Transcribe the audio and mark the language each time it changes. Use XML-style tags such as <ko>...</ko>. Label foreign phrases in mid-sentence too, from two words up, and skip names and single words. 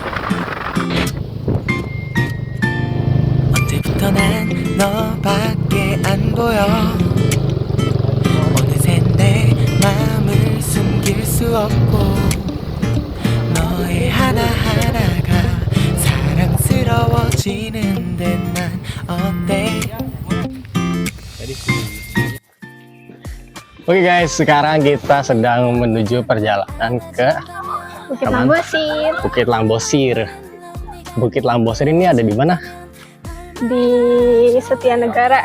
<ko>언제부터 난 너밖에 안 보여 어느새 내 맘을 숨길 수 없고 너의 하나하나가 사랑스러워지는데 난 어때?</ko> <id>Oke guys, sekarang kita sedang menuju perjalanan ke Bukit Lambosir Bukit Lambosir. Bukit Lambosir ini ada di mana? di Setianegara.</id>